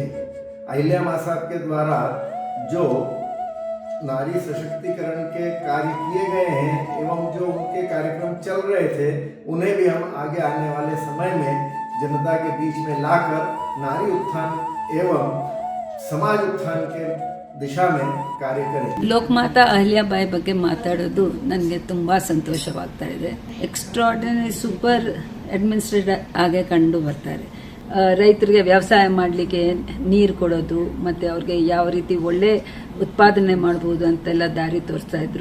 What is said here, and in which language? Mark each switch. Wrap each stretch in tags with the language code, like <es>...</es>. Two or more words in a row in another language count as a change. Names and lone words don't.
<hi>अहिल्या माँ साहब के द्वारा जो नारी सशक्तिकरण के कार्य किए गए हैं एवं जो उनके कार्यक्रम चल रहे थे, उन्हें भी हम आगे आने वाले समय में जनता के बीच में लाकर नारी उत्थान एवं समाज उत्थान के ದಿಶಾ में कार्य करें।</hi> <kn>ಲೋಕಮಾತಾ ಅಹಿಲ್ಯಾಬಾಯಿ ಬಗ್ಗೆ ಮಾತಾಡೋದು ನನಗೆ ತುಂಬ ಸಂತೋಷವಾಗ್ತಾ ಇದೆ।</kn> <en>extraordinary super administrator</en> <kn>ಆಗಿ ಕಂಡು ಬರ್ತಾರೆ। ರೈತರಿಗೆ ವ್ಯವಸಾಯ ಮಾಡಲಿಕ್ಕೆ ನೀರು ಕೊಡೋದು ಮತ್ತು ಅವ್ರಿಗೆ ಯಾವ ರೀತಿ ಒಳ್ಳೆ ಉತ್ಪಾದನೆ ಮಾಡ್ಬೋದು ಅಂತೆಲ್ಲ ದಾರಿ ತೋರಿಸ್ತಾ ಇದ್ರು।</kn>